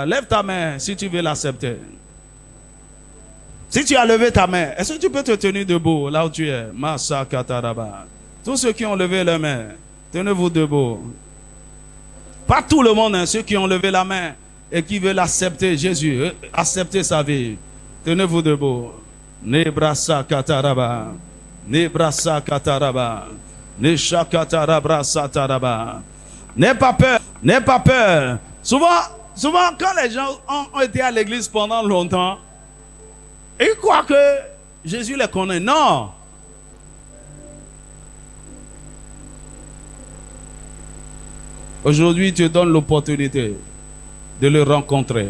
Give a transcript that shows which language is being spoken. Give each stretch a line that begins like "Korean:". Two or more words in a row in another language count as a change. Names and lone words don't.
French: Lève ta main si tu veux l'accepter. Si tu as levé ta main, est-ce que tu peux te tenir debout là où tu es? Masaka taraba. Tous ceux qui ont levé la main, tenez-vous debout. Pas tout le monde, hein, ceux qui ont levé la main et qui veulent accepter Jésus, accepter sa vie. Tenez-vous debout. Nebrasaka taraba. Nebrasaka taraba. Neshakatarabra sataraba. N'aie pas peur, n'aie pas peur. Souvent, quand les gens ont été à l'église pendant longtemps, ils croient que Jésus les connaît. Non. Aujourd'hui, tu donnes l'opportunité de le rencontrer.